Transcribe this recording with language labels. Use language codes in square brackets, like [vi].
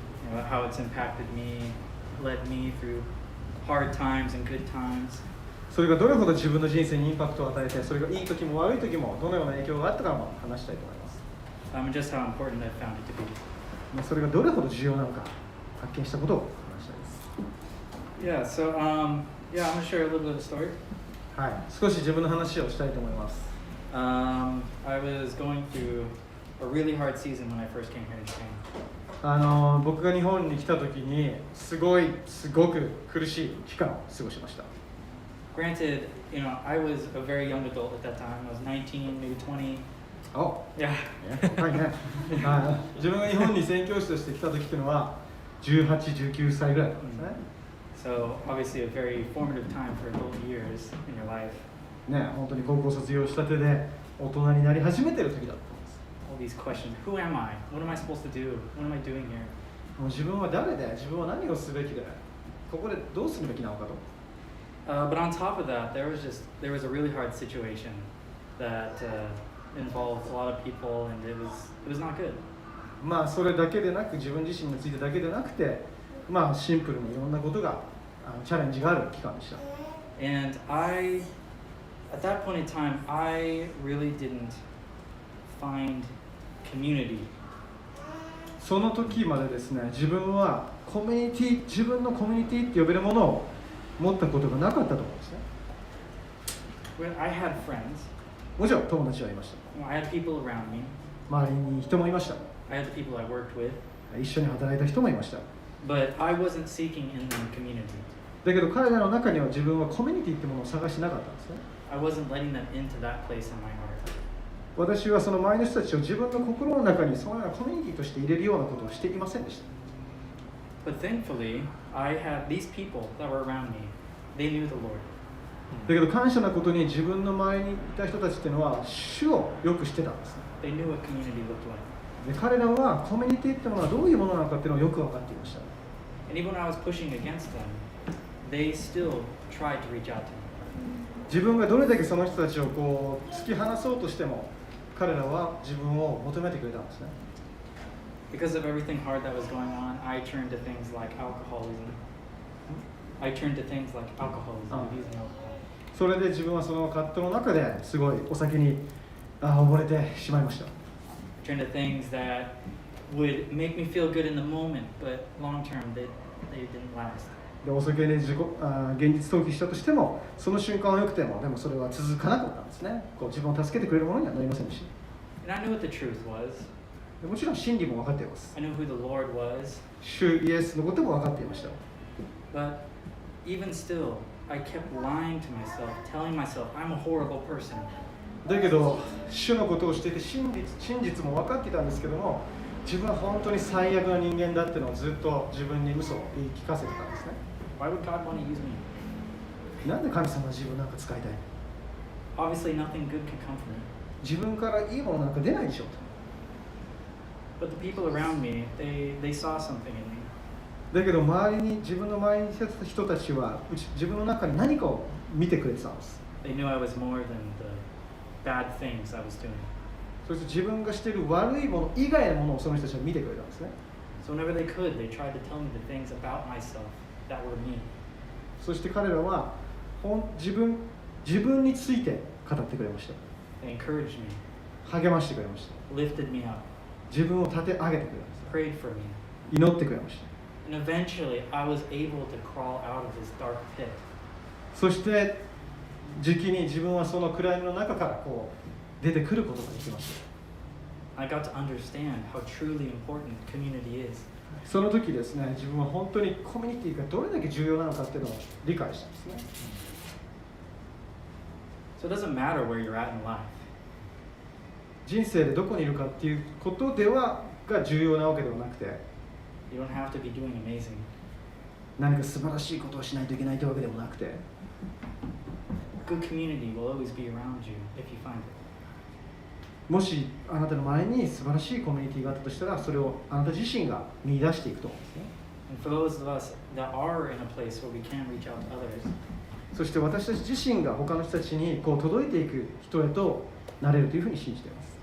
[en] You know, how it's impacted me, led me through hard times and good times. [ja] それがどれほど自分の人生にインパクトを与えて、それがいい時も悪い時もどのような影響があったかも話したいと思います。 [en] Just how important I found it to be. [ja] それがどれほど重要なのか発見したことを話したいです。 [en] Yeah, so yeah, I'm gonna share a little bit of a story. [ja] はい、少し自分の話をしたいと思います。 [en] I was going through a really hard season when I first came here in Japan. [ja] 僕が日本に来た時にすごく苦しい期間を過ごしました。 [en] Granted, you know, I was a very young adult at that time. I was 19, maybe 20. Oh, yeah. [ja] はいね。自分が日本に宣教師として来た時っていうのは18、19歳ぐらいだったんですね。 [en] So obviously a very formative time for adult years in your life. [ja] ね、本当に高校卒業したてで大人になり始めている時だったんです。 [en] All these questions: Who am I? What am I supposed to do? What am I doing here? [ja] もう自分は誰で、自分は何をすべきで、ここでどうするべきなのかと。 [en] But on top of that, there was a really hard situation that involved a lot of people, and it was not good. [ja] まあそれだけでなく、自分自身についてだけでなくて、まあシンプルにいろんなことがチャレンジがある期間でした。 [en] And at that point in time, I really didn't find community. [ja] その時までですね、自分は自分のコミュニティって呼べるものを持ったことがなかったと思うんですね。 [en] When I had friends, [ja] もちろん友達はいました。 [en] I had people around me. [ja] 周りに人もいました。 [en] I had the people I worked with. [ja] 一緒に働いた人もいました。 [en] But I wasn't seeking in the community. [ja] だけど彼らの中には自分はコミュニティってものを探してなかったんですね。 [en] I wasn't letting them into that place in my heart. [ja] 私はその周りの人たちを自分の心の中にそのようなコミュニティとして入れるようなことをしていませんでした。 [en] But thankfully, I had these people that were around me. They knew the Lord. [ja] だけど感謝なことに自分の周りにいた人たちっていうのは主をよく知ってたんですね。 [en] They knew what community looked like. [ja] で彼らはコミュニティってものはどういうものなのかっていうのをよく分かっていました。 [en] And even when I was pushing against them, they still tried to reach out to me. [ja] 自分がどれだけその人たちをこう突き放そうとしても彼らは自分を求めてくれたんですね。 [en] Because of everything hard that was going on, I turned to things like alcoholism. I turned to things like alcoholism, abusing alcohol. [ja] それで自分はその葛藤の中ですごいお酒に溺れてしまいました。 [en] I turned to things that would make me feel good in the moment, but long term they didn't last. [ja] でお酒で現実逃避したとしてもその瞬間は良くてもでもそれは続かなかったんですね。こう自分を助けてくれるものにはなりませんでした。 [en] And I knew what the truth was. [ja] でもちろん真理も分かっています。 [en] I knew who the Lord was. [ja] 主イエスのことも分かっていました。 [en] But even still, I kept lying to myself, telling myself I'm a horrible person. [ja] だけど主のことをしていて真実も分かっていたんですけども自分は本当に最悪な人間だっていうのをずっと自分に嘘を言い聞かせてたんですね。 [en] Why would God want to use me? [ja] なんで神様は自分なんか使いたいの？ [en] Obviously, nothing good can come from me. [ja] 自分からいいものなんか出ないでしょうと。 [en] But the people around me, they saw something in me. [ja] だけど自分の周りにいた人たちは自分の中に何かを見てくれてたんです。 [en] They knew I was more than the bad things I was doing. [ja] そして自分がしている悪いもの以外のものをその人たちは見てくれたんですね。 [en] So whenever they could, they tried to tell me the things about myself that were me. [ja] そして彼らは自分について語ってくれました。 [en] They encouraged me, [ja] 励ましてくれました。 [en] lifted me up, [ja] 自分を立て上げてくれました。 [en] prayed for me. [ja] 祈ってくれました。 [en] And eventually, I was able to crawl out of this dark pit. [ja] そして時期に自分はその暗闇の中からこう出てくることができました。 [en] I got to understand how truly important community is. [ja] その時ですね、自分は本当にコミュニティがどれだけ重要なのかっていうのを理解したんですね。 [en] So it doesn't matter where you're at in life. [ja] 人生でどこにいるかっていうことではが重要なわけではなくて、 [en] You don't have to be doing amazing. [ja] 何か素晴らしいことをしないといけないというわけでもなくて、 [en] Good community will always be around you if you find it. [ja] もしあなたの前に素晴らしいコミュニティがあったとしたら、それをあなた自身が見出していくと思うんですね。 [en] And for those of us that are in a place where we can reach out to others, [ja] そして私たち自身が他の人たちにこう届いていく人へとなれるというふうに信じています。